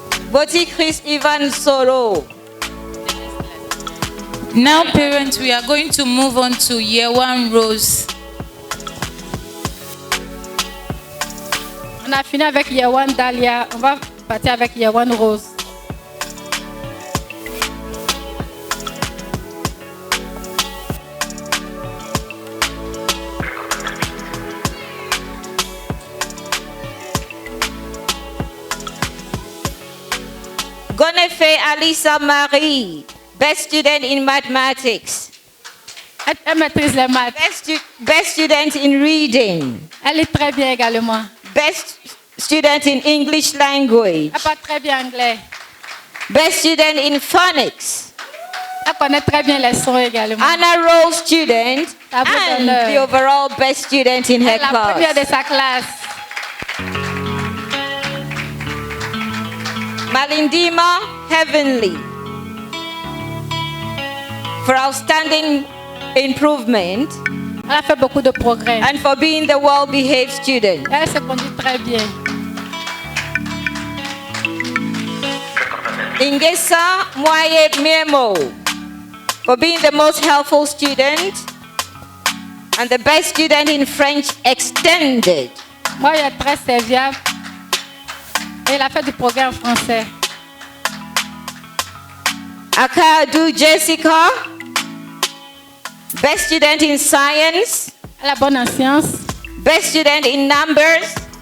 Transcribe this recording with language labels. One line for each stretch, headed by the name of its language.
English: Boti Chris Ivan Soro. Now, parents, we are going to move on to year one Rose.
French: On a fini avec year one Dahlia. On va partir avec year one Rose.
English: Gonefe Alisa Marie, Best Student in Mathematics.
French: Elle maîtrise les maths.
English: Best Student in Reading.
French: Elle lit très bien également.
English: Best Student in English Language.
French: Elle parle très bien anglais.
English: Best Student in Phonics.
French: Elle connaît très bien les sons également.
English: Honor Roll Student
French: Tableau
English: and
French: d'honneur.
English: the overall Best Student in her
French: Elle est la première
English: class.
French: de sa classe.
English: Malindima Heavenly, for outstanding improvement
French: Elle a fait beaucoup de progrès.
English: and for being the well-behaved student.
French: Elle se conduit très bien.
English: Ingesa Mwaye Memo, for being the most helpful student and the best student in French Extended.
French: Moi, elle est très serviable. Et elle a fait du progrès en français.
English: Akadu Jessica, best student in science,
French: Elle est bonne en sciences.
English: best student in numbers,